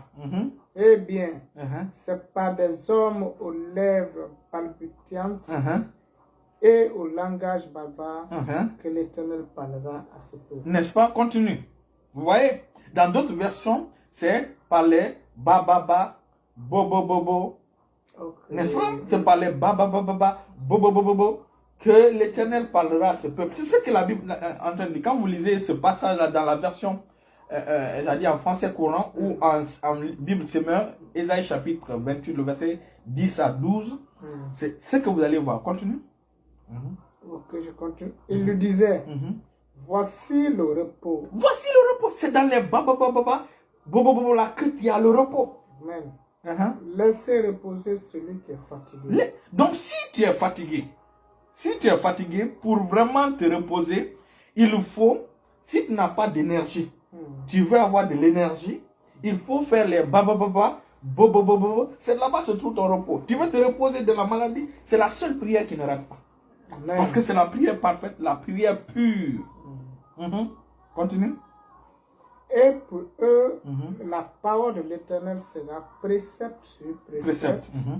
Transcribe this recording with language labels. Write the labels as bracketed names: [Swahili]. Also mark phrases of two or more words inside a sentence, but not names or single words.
[French] Eh bien, c'est par des hommes aux lèvres palpitantes et au langage barbare que l'Éternel parlera à ce peuple. N'est-ce pas? Continue. Vous voyez, dans d'autres versions, c'est parler ba ba ba, bo bo bo bo. Okay. N'est-ce pas? C'est parler ba ba ba ba ba, bo bo bo bo bo, que l'Éternel parlera à ce peuple. C'est ce que la Bible entend dire. Quand vous lisez ce passage-là dans la version, c'est-à-dire en français courant ou en Bible semeur, Ésaïe chapitre 28, le verset 10 à 12, c'est ce que vous allez voir. Continue. Ok, je continue. Il lui disait, voici le repos. Voici le repos. C'est dans les ba ba ba ba ba, bo bo bo bo là qu'il y a le repos. Amen. Laissez reposer celui qui est fatigué. Donc si tu es fatigué, pour vraiment te reposer, il faut, si tu n'as pas d'énergie, tu veux avoir de l'énergie, il faut faire les ba ba ba ba, bo bo bo bo. C'est là-bas se trouve ton repos. Tu veux te reposer de la maladie, c'est la seule prière qui ne rate pas. Amen. Parce que c'est la prière parfaite, la prière pure. Continue. Et pour eux, la parole de l'Éternel sera précepte sur précepte.